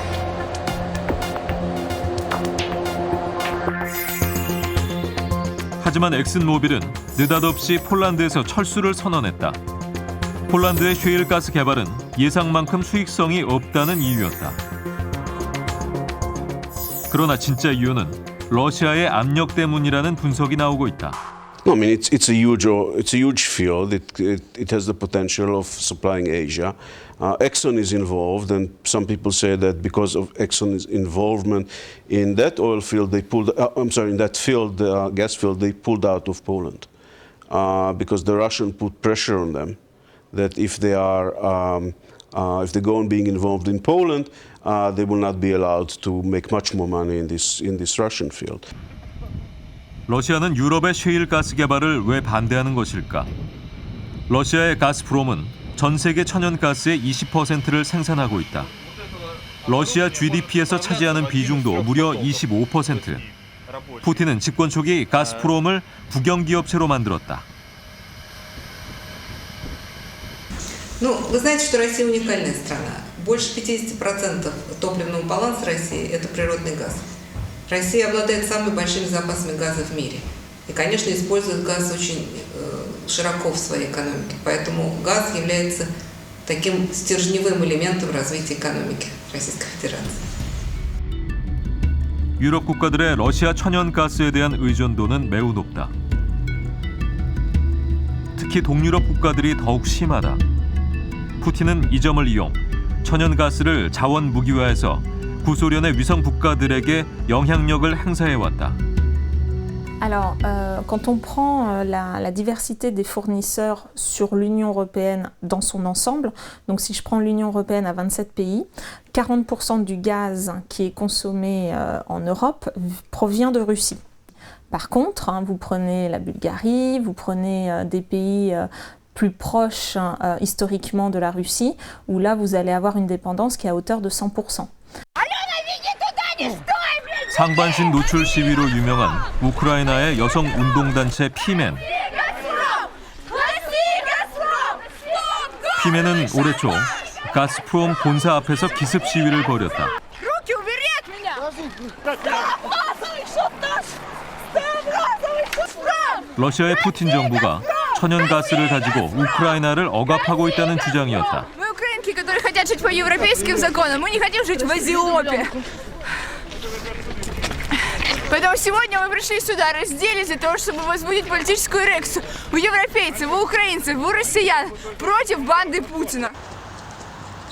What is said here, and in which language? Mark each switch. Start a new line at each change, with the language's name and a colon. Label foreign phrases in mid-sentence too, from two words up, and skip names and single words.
Korean: 하지만 엑슨모빌은 느닷없이 폴란드에서 철수를 선언했다. 폴란드의 셰일가스 개발은 예상만큼 수익성이 없다는 이유였다. 그러나 진짜 이유는 러시아의 압력 때문이라는 분석이 나오고 있다.
English: I mean, it's a huge field. It has the potential of supplying Asia. Exxon is involved, and some people say that because of Exxon's involvement in that oil field, in that field, gas field, they pulled out of Poland because the Russians put pressure on them that if they go on being involved in Poland, they will not be allowed to make much more money in this Russian field.
Korean: 러시아는 유럽의 셰일가스 개발을 왜 반대하는 것일까? 러시아의 가스프롬은 전 세계 천연가스의 20%를 생산하고 있다. 러시아 GDP에서 차지하는 비중도 무려 25%. 푸틴은 집권 초기 가스프롬을 국영기업체로 만들었다.
Russian: Ну, вы знаете, что Россия уникальная страна. Больше 50% топливного баланса России – это природный газ. Россия обладает самыми большими запасами газа в мире. И, конечно, использует газ очень широко в своей экономике. Поэтому газ является таким стержневым элементом развития экономики Российской Федерации.
Korean: 유럽 국가들의 러시아 천연가스에 대한 의존도는 매우 높다. 특히 동유럽 국가들이 더욱 심하다. 푸틴은 이 점을 이용 천연가스를 자원 무기화해서 구소련의 위성 국가들에게 영향력을 행사해왔다.
French: Alors, quand on prend la diversité des fournisseurs sur l'Union européenne dans son ensemble, donc si je prends l'Union européenne à 27 pays, 40% du gaz qui est consommé en Europe provient de Russie. Par contre, vous prenez la Bulgarie, vous prenez des pays plus proches historiquement de la Russie, où là vous allez avoir une dépendance qui est à hauteur de 100%.
Korean: 상반신 노출 시위로 유명한 우크라이나의 여성 운동단체 피멘. 피멘은 올해 초 가스프롬 본사 앞에서 기습 시위를 벌였다. 러시아의 푸틴 정부가 천연가스를 가지고 우크라이나를 억압하고 있다는 주장이었다.
Russian: которые хотят жить по европейским законам. Мы не хотим жить в Азиопе. Поэтому сегодня мы пришли сюда разделись для того, чтобы возбудить политическую эрекцию у европейцев, у украинцев, у россиян против банды Путина.